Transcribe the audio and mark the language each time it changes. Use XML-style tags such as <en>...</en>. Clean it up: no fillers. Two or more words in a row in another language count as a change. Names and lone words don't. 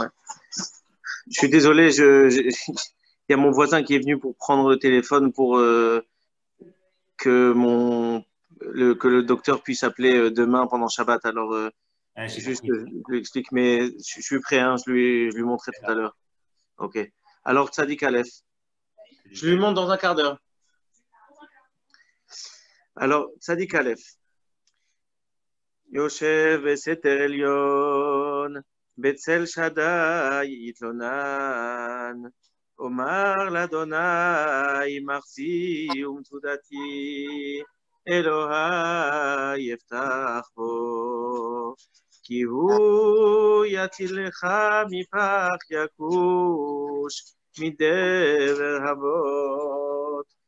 <fr>Je suis désolé, il y a mon voisin qui est venu pour prendre le téléphone pour que le docteur puisse appeler demain pendant Shabbat. Alors, juste, je lui explique, mais je suis prêt, hein, je lui montrerai tout à l'heure. Ok. Alors,</fr> <he>Tzadik Aleph.</he> <fr>Je lui montre dans un quart d'heure. Alors, Tzadik Aleph.</fr> <he>יושב בסתר עליון, בצל שדי יתלונן, אומר לאדוני מחסי ומצודתי, אלוהי יפתח בו, כי הוא יצילך מפח יכוש, מדבר אבות,</he>